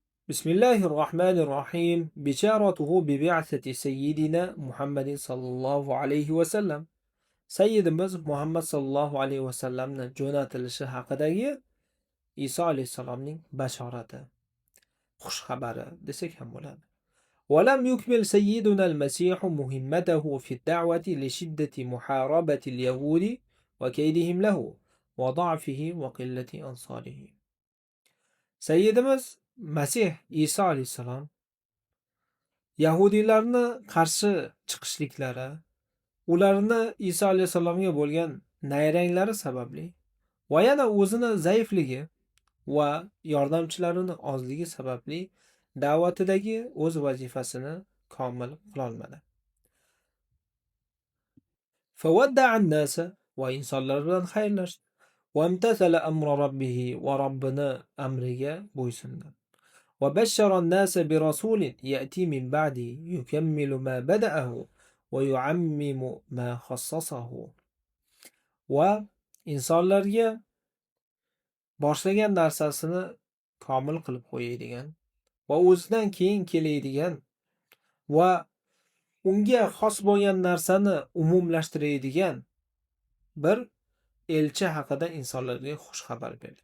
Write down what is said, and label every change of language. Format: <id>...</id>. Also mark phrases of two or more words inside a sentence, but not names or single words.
<ar>بسم الله الرحمن الرحيم بشارته ببعثة سيدنا محمد صلى الله عليه وسلم</ar> <uz>Sayyidimiz Muhammad</uz> <ar>صلى الله عليه وسلم</ar> <uz>jo'natilishi haqidagi Iso alayhisalomning bashorati, xushxabari desak ham bo'ladi.</uz> <ar>ولم يكمل سيدنا المسيح مهمته في الدعوة لشدة محاربة اليهود وكيدهم له وضعفه وقلة أنصاره.</ar> <uz>Sayyidimiz Masih Iso alayhisalom Yahudiylarni qarshi chiqishliklari, ularni Iso alayhisalomga bo'lgan nayranglari sababli va yana o'zini zaifligi va yordamchilarining ozligi sababli da'vatidagi o'z vazifasini komil qilolmadi.</uz> <ar>فودع الناس</ar> <uz>va insonlar bilan xayrlashdi.</uz> <ar>وامتثل أمر ربه</ar> <uz>va Robbini amriga bo'ysundi.</uz> <ar>وبشر الناس برسول يأتي من بعده يكمل ما بدأه ويعمم ما خصصه.</ar> <uz>Va insonlarga boshlagan narsasini komil qilib qo'yadigan va o'zidan keyin keladigan va unga xos bo'lgan narsani umumlashtiradigan bir elchi haqida insonlarga xush xabar berdi.</uz>